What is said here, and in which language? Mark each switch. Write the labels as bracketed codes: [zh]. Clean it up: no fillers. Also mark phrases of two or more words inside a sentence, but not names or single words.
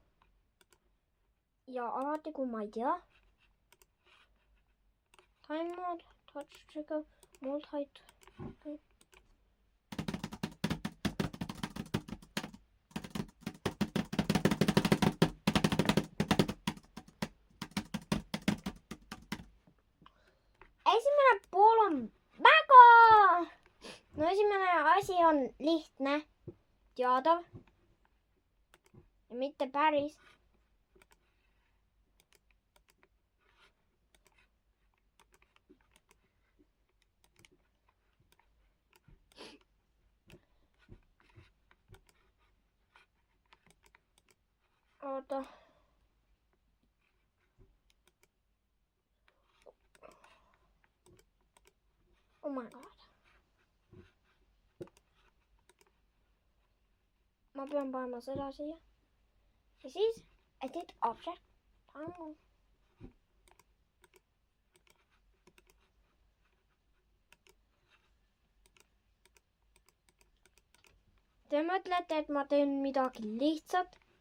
[et] Ja alati, kui ma ei tea. [en] Time mode, touch trigger, mold height. [et] Okay. Esimene pool on väga... No esimene asi on lihtne, teadav ja mitte päris. Oota. [en] Oh my god. [et] Ma pean panema seda siia. Ja siis [en] edit object. [et] Te mõtlete, et ma teen midagi lihtsat.